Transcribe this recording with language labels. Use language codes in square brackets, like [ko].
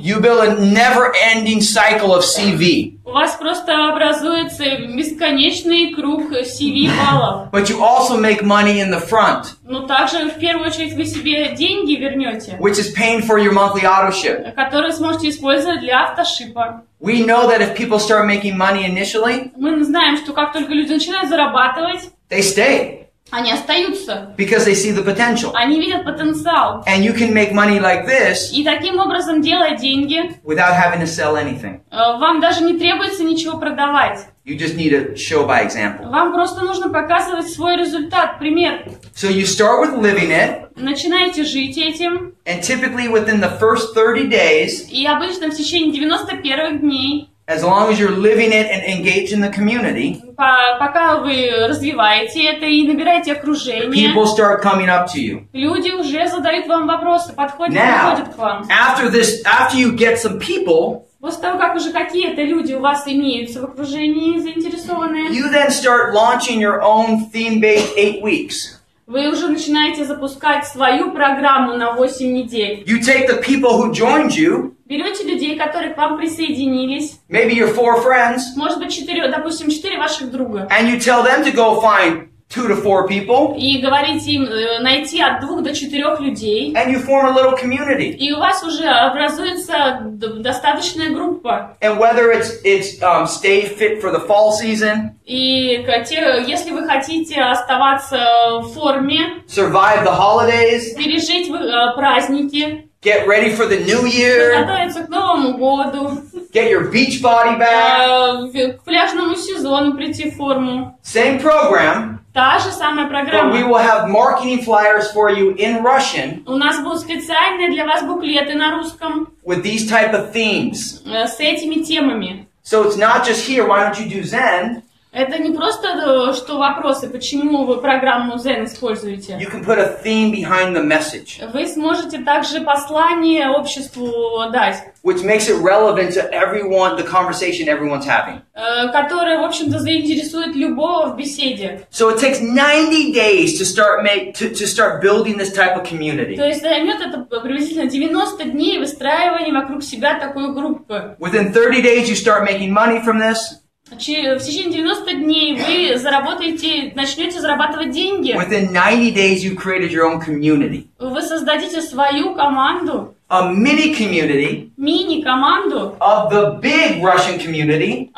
[en] you build a never-ending cycle of CV. [ru] У вас просто образуется бесконечный круг CV-баллов. [en] But you also make money in the front, [ru] Но также, в первую очередь, вы себе деньги вернете, [en] which is paying for your monthly autoship. [ru] которые сможете использовать для автошипа. [en] We know that if people start making money initially, [ru] Мы знаем, что как только люди начинают зарабатывать, [en] they stay [ru] они остаются. [en] because they see the potential. [ru] Они видят потенциал. [en] And you can make money like this [ru] И таким образом, делая деньги, [en] without having to sell anything. [ru] вам даже не требуется ничего продавать. [en] You just need to show by example. [ru] Вам просто нужно показывать свой результат, пример. [en] So you start with living it, [ru] Начинаете жить этим, [en] and typically within the first 30 days, [ru] и обычно в течение 91 дней, [en] as long as you're living it and engaged in the community, [ru] пока вы развиваете это и набираете окружение, [en] people start coming up to you. [ru] люди уже задают вам вопросы, подходят к вам. [en] After you get some people, [ru] После того, как уже какие-то люди у вас имеются в окружении заинтересованные, [en] you then start launching your own theme-based 8 weeks. [ru] вы уже начинаете запускать свою программу на 8 недель. [en] You take the people who joined you, [ru] Берете людей, которые к вам присоединились, [en] maybe your 4 friends, [ru] может быть, 4 ваших друга, [en] and you tell them to go find 2 to 4 people, [ru] и говорите им найти от 2 до 4 людей, [en] and you form a little community. [ru] и у вас уже образуется достаточная группа. [en] And whether it's stay fit for the fall season, [ru] И если вы хотите оставаться в форме, [en] survive the holidays, [ru] пережить праздники, [en] get ready for the new year, [ru] готовиться к Новому году, [en] get your beach body back, [ru] к пляжному сезону прийти в форму. [en] same program, [ru] Та же самая [en] but we [ru] программа. [en] will have marketing flyers for you in Russian [ru] У нас будут специальные для вас буклеты на русском [en] with these type of themes. [ru] с этими темами. [en] So it's not just here, why don't you do Zen? [ru] Это не просто что вопросы, почему вы программу ZEN используете. [en] You can put a theme behind the message, [ru] Вы сможете также послание обществу дать, [en] which makes it relevant to everyone, the conversation everyone's having. [ru] которое, в общем-то, заинтересует любого в беседе. [en] So it takes 90 days to start building this type of community. [ru] То есть займет это приблизительно 90 дней выстраивания вокруг себя такой группы. [en] Within 30 days, you start making money from this. [ru] В течение 90 дней вы начнете зарабатывать деньги. [en] Within 90 days, you created your own community. [ru] Вы создадите свою команду, [en] A mini community [ru] мини-команду [en] of the big Russian community